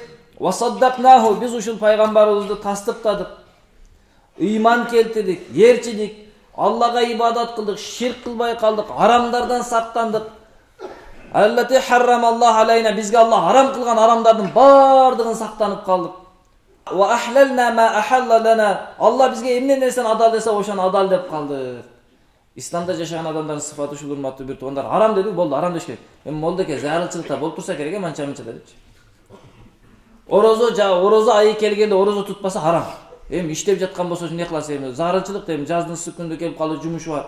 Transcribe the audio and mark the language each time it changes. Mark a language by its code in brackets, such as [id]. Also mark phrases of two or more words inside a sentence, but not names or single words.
[ar] وصدقناه, [ky] биз ушул пайгамбарыбызды тастыктадык. Ыйман келтирдик, ээрчидик, Аллага ибадат кылдык, ширк кылбай калдык, арамдардан сактандык. [ar] التي حرم الله علينا, [ky] бизге Аллах арам кылган арамдардын бардыгын сактанып калдык. [ar] وأحللنا ما أحل لنا, [ky] Аллах бизге эмне нерсени адал десе, ошону адал деп калды. Исламда жашаган адамдардын сыфаты ушул урматтуу бир туугандар. Арам деди, болду, арам деш керек. Эми молдеке зарылчылыкта болуп турса керек, манча-манча депчи. Орозо айы келгенде орозо тутпаса харам. Эми иштеп жаткан болсо эмне кыласыз? Эми зарылчылык, эми жаздын ысык күндө келип калды, жумушу бар.